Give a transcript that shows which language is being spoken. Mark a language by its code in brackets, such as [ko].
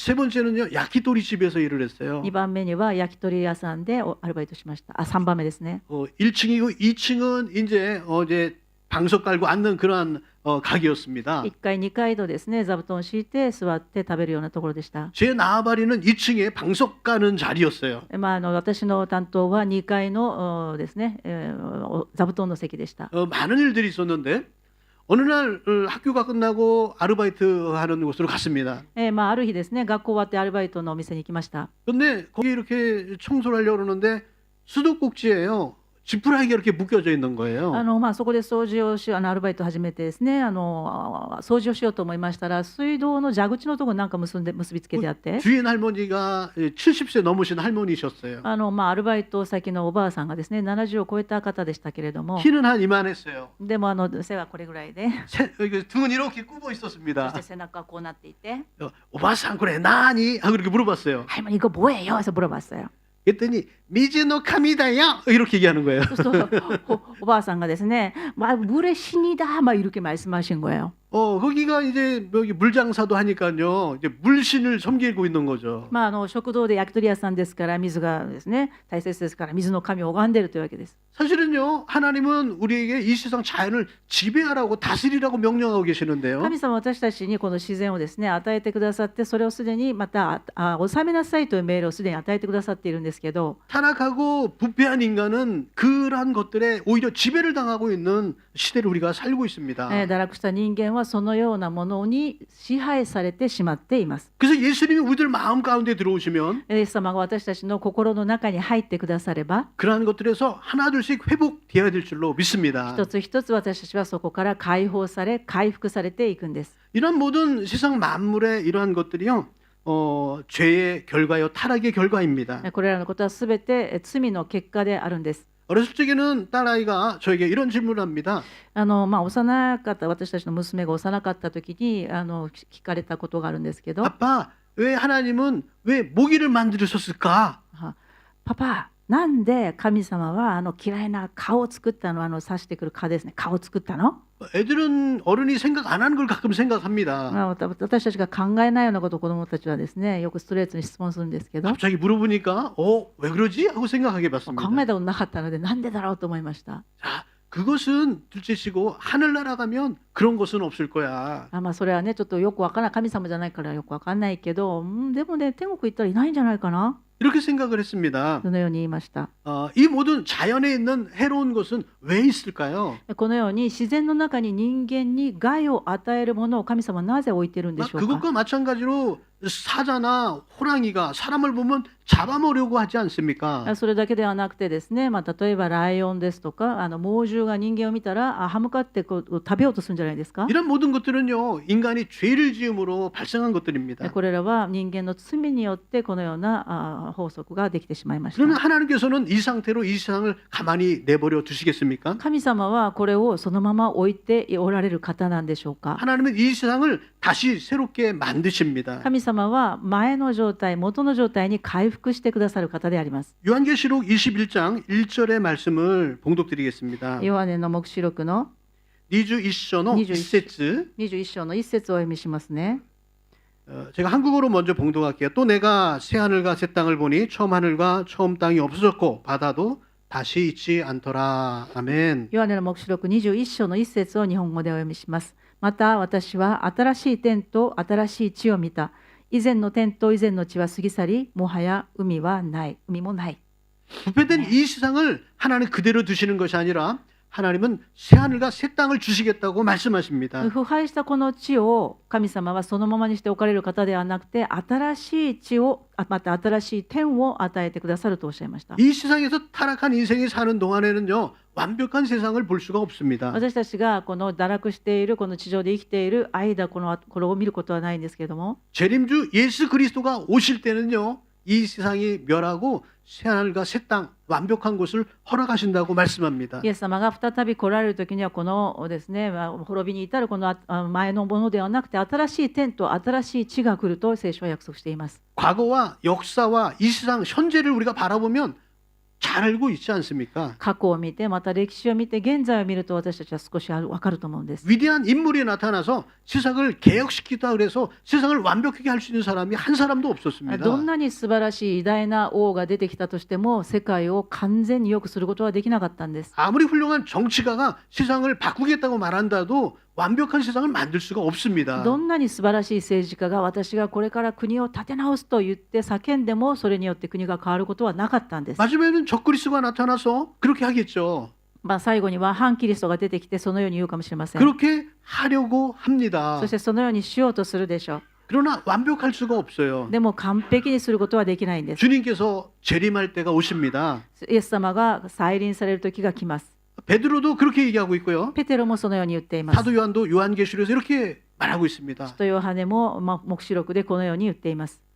[ko] 세 번째는요 야키토리 집에서 일을 했어요. [ja] 2番目には焼き鳥屋さんでアルバイトしました。 3番目ですね。 [ko] 1층이고 2층은 이제 방석 깔고 앉는 그러한 가게였습니다. [ja] 1階2階とですね、座布団を敷いて座って食べるようなところでした。 [ko] 제 나아바리는 2층에 방석 까는 자리였어요. [ja] 私の担当は2階のですね、座布団の席でした。 [ko] 많은 일들이 있었는데 어느 날 학교가 끝나고 아르바이트 하는 곳으로 갔습니다. [ja] ある日ですね、学校終わってアルバイトのお店に行きました。 [ko] 근데 거기 이렇게 청소를 하려고 그러는데 수도꼭지예요. 지푸라기가 이렇게 묶여져 있는 거예요. [ja] そこで掃除をアルバイトを始めてですね、掃除をしようと思いましたら、水道の蛇口のところなんか結びつけてあって、 [ko] 주인 할머니가 70세 넘으신 할머니셨어요. [ja] アルバイト先のおばあさんがですね、70を超えた方でしたけれども、 [ko] 키는 한 이만했어요. [ja] でも背はこれぐらいで、 [ko] 등은 이렇게 굽어 [ja] そし [ko] 있었습니다. [ja] て背中はこうなっていて、 오바상 그래 나니? [ko] 하고 이렇게 물어봤어요. 할머니 이거 뭐예요? 해서 물어봤어요. 그랬더니 [ja] 미즈노 카미다요 [ko] 이렇게 얘기하는 거예요. 그래서 [ja] おばあさんがですね、 [ko] 물의 신이다 막 이렇게 말씀하신 거예요. 거기가 이제 여기 물장사도 하니까요. 이제 물신을 섬기고 있는 거죠. [ja] 食堂で焼き鳥屋さんですから水がですね大切ですから水の神を拝んでいるというわけです。 [ko] 사실은요. 하나님은 우리에게 이 세상 자연을 지배하라고 다스리라고 명령하고 계시는데요. [ja] 神様は私たちにこの自然をですね与えてくださって、それをすでにまた治めなさいという命令をすでに与えてくださっているんですけど、 [ko] 타락하고 부패한 인간은 그러한 것들에 오히려 지배를 당하고 있는 시대를 우리가 살고 있습니다. [ja] 堕落した人間はそのようなものに支配されてしまっています。 [ko] 그래서 예수님이 우리들 마음 가운데 들어오시면 [ja] イエス様が私たちの心の中に入ってくだされば、 [ko] 그러한 것들에서 하나둘씩 회복되어야 될 줄로 믿습니다. [ja] 一つ一つ私たちはそこから解放され回復されていくんです。 [ko] 이런 모든 세상 만물의 이러한 것들이요. 죄의 결과요, 타락의 결과입니다. [ja] これらのことはすべて罪の結果であるんです。 [ko] 어렸을 적에는 딸아이가 저에게 이런 질문을 합니다. [ja] 幼かった私たちの娘が幼かった時に聞かれたことがあるんですけど、 [ko] 아빠, 왜 하나님은 왜 모기를 만드셨을까? [ja] パパ、なんで神様は嫌いな蚊を作ったの、刺してくる蚊ですね、蚊を作ったの？ [ko] 애들은 어른이 생각 안 하는 걸 가끔 생각합니다. [ja] 私たちが考えないようなことを子どもたちはですねよくストレートに質問するんですけど、 [ko] 갑자기 물어보니까 왜 그러지? 하고 생각하게 [ja] 考 [ko] 봤습니다. [ja] えたことなかったのでなんでだろうと思いました。 [ko] 자, 그것은 둘째치고 하늘나라 가면 그런 것은 없을 거야. [ja] それはねちょっとよくわからない、神様じゃないからよくわかんないけど、でもね天国行ったらいないんじゃないかな、 [ko] 이렇게 생각을 했습니다. [ja] そのように言いました。 [ko] 이 모든 자연에 있는 해로운 것은 왜 있을까요? [ja] このように自然の中に人間に害を与えるものを神様はなぜ置いているんでしょうか。 [ko] 그것과 마찬가지로 사자나 호랑이가 사람을 보면 잡아먹으려고 하지 않습니까? [ja] それだけではなくてですね、例えばライオンですとか猛獣が人間を見たら歯向かって食べようとするんじゃないですか。 [ko] 이런 모든 것들은요 인간이 죄를 지음으로 발생한 것들입니다. [ja] これらは人間の罪によってこのような法則ができてしまいました。 [ko] 그러면 하나님께서는 이 상태로 이 세상을 가만히 내버려 두시겠습니까? [ja] 神様はこれをそのまま置いておられる方なんでしょうか。 [ko] 하나님은 이 세상을 다시 새롭게 만드십니다. [ja] 神様は前の状態、元の状態に回復してくださる方であります。 [ko] 요한계시록 21장 1절의 말씀을 봉독드리겠습니다. [ja] ヨハネの黙示録の 21章の 1節 21章の1節をお読みしますね。 [ko] 제가 한국어로 먼저 봉독할게요. 또 내가 새 하늘과 새 땅을 보니 처음 하늘과 처음 땅이 없어졌고 바다도 다시 있지 않더라. 아멘. [ja] ヨハネの黙示録21章の1節を日本語でお読みします。また私は新しい天と新しい地を見た。以前の天と以前の地は過ぎ去り、もはや海はない、海もない。 [ko] 부패된 이 세상을 하나님 그대로 두시는 것이 아니라 하나님은 새 하늘과 새 땅을 주시겠다고 말씀하십니다. [ja] 腐敗したこの地を神様はそのままにしておかれる方ではなくて、新しい地をまた新しい天を与えてくださるとおっしゃいました。 [ko] 이 세상에서 타락한 인생이 사는 동안에는요 완벽한 세상을 볼 수가 없습니다. [ja] 私たちがこの堕落しているこの地上で生きている間これを見ることはないんですけれども、 [ko] 재림주 예수 그리스도가 오실 때는요 이 세상이 멸하고 새 하늘과 새 땅 완벽한 곳을 허락하신다고 말씀합니다. [ja] イエス様が再び来られる時にはこのですね滅びに至るこの前のものではなくて新しい天と新しい地が来ると聖書は約束しています。 [ko] 과거와 역사와 이 세상 현재를 우리가 바라보면 잘 알고 있지 않습니까? [ja] 過去を見てまた歴史を見て現在を見ると私たちは少し分かると思うんです。 [ko] 위대한 인물이 나타나서 세상을 개혁시키다 그래서 세상을 완벽하게 할 수 있는 사람이 한 사람도 없었습니다. [ja] どんなに素晴らしい偉大な王が出てきたとしても世界を完全に良くすることはできなかったんです。 [ko] 아무리 훌륭한 정치가가 세상을 바꾸겠다고 말한다도 완벽한 세상을 만들 수가 없습니다. [ja] どんなに素晴らしい政治家が私がこれから国を立て直すと言って叫んでもそれによって国が変わることはなかったんです。 [ko] 마지막에는 적그리스도가 나타나서 그렇게 하겠죠. [ja] 最後には反キリストが出てきてそのように言うかもしれません。 [ko] 그렇게 하려고 합니다. [ja] そしてそのようにしようとするでしょう。 [ko] 그러나 완벽할 수가 없어요. [ja] でも完璧にすることはできないんです。 [ko] 주님께서 재림할 때가 오십니다. [ja] イエス様が再臨される時が来ます。 [ko] 베드로도 그렇게 얘기하고 있고요. [ja] ペテロもそのように言っています。 [ko] 사도 요한도 요한계시록에서 이렇게 말하고 있습니다. [ja] 使徒ヨハネも黙示録でこのように言っています。